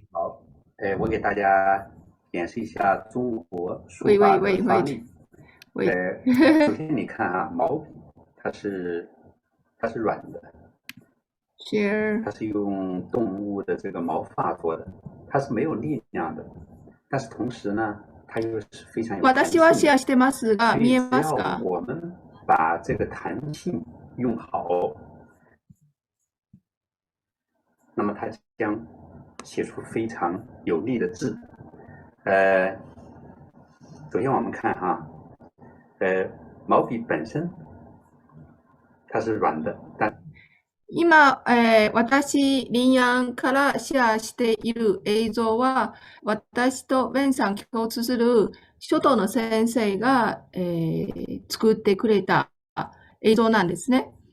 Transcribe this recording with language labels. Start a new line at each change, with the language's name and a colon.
Chinese: 好，我给大家演示一下中国书法的发力。首先你看啊，毛笔它是软的，它是用动物的这个毛发做的，它是没有力量的，但是同时呢，它又是非常有弹性的。
Japanese: 私はシェアしてますが、見えますか？
Chinese: 我们把这个弹性用好，那么它将写出非常有力的字。首先我们看哈，毛笔本身它是软的，但
Japanese: 今、私、リンヤンからシェアしている映像は、私とウェンさん共通する書道の先生が、作ってくれた映像なんですね。